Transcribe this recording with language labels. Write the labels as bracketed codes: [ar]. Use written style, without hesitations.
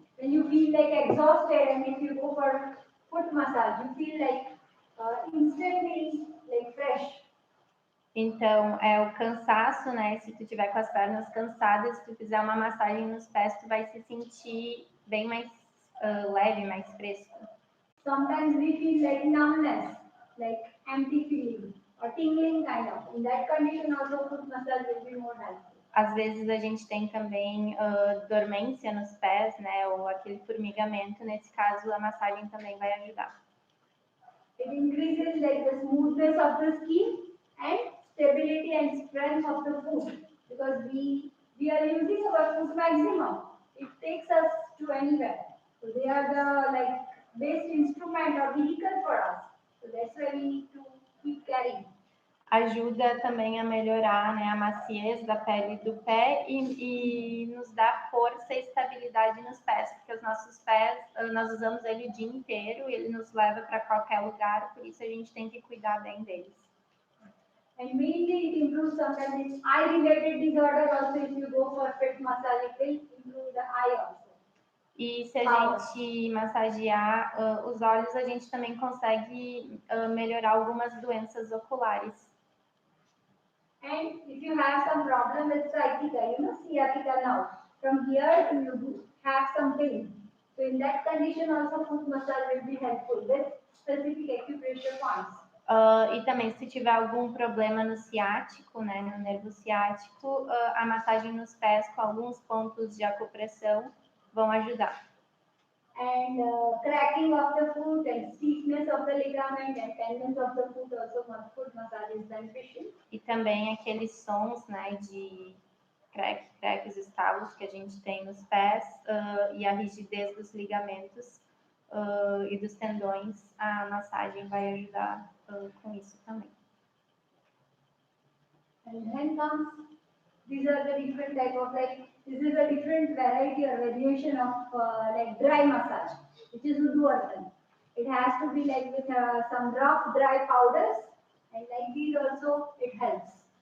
[en] When you feel like exhausted and if you go for foot massage, you feel like instantly like fresh. [pt] Então, é o cansaço, né? Se tu tiver com as pernas cansadas, se tu fizer uma massagem nos pés, tu vai se sentir bem mais leve, mais fresco. [en] Sometimes we feel like numbness, like empty feeling or tingling kind of. In that condition also foot massage will be more helpful. [pt] Às vezes a gente tem também dormência nos pés, né? Ou aquele formigamento. Nesse caso, a massagem também vai ajudar. [en] It increases like the smoothness of the skin and stability and strength of the foot because we are using our foot maximum. It takes us to anywhere. So they are the like best instrument or vehicle for us. So that's why we need to keep carrying. [pt] Ajuda também a melhorar, né, a maciez da pele do pé e nos dá força e estabilidade nos pés, porque os nossos pés, nós usamos ele o dia inteiro e ele nos leva para qualquer lugar, por isso a gente tem que cuidar bem deles. [en] And mainly it improves sometimes eye-related disorder also if you go for foot massage, it will improve the eye also. [pt] E se a gente massagear os olhos, a gente também consegue melhorar algumas doenças oculares. [en] And if you have some problem with sciatica, sciatica now, from here you have some pain. So in that condition also foot massage will be helpful with specific acupressure points. [pt] E também se tiver algum problema no ciático, né, no nervo ciático, a massagem nos pés com alguns pontos de acupressão vão ajudar. [en] And cracking of the foot and stiffness of the ligament and tendons of the foot also foot massage is beneficial. [pt] E também aqueles sons, né, de creques, estalos que a gente tem nos pés e a rigidez dos ligamentos e dos tendões, a massagem vai ajudar com isso também. [en] And then comes, these are the different type of this is a different variety or variation of dry massage, which is Udvartan. It has to be with some rough dry powders, and like these also it helps.